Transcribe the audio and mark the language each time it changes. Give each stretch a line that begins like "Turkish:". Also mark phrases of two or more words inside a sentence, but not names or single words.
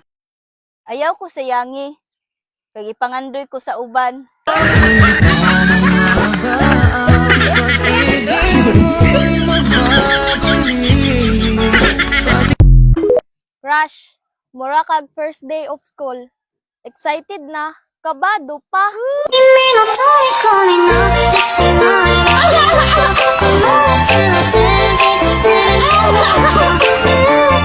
Hiligaynon: Ayaw ko sayangi. Kag ipangandoy ko sa uban. Crush, mura kag
English: first day of school.
Hiligaynon: Excited na, kabado pa.
Japanese: 君の虜になってしまえばこの夏は充実する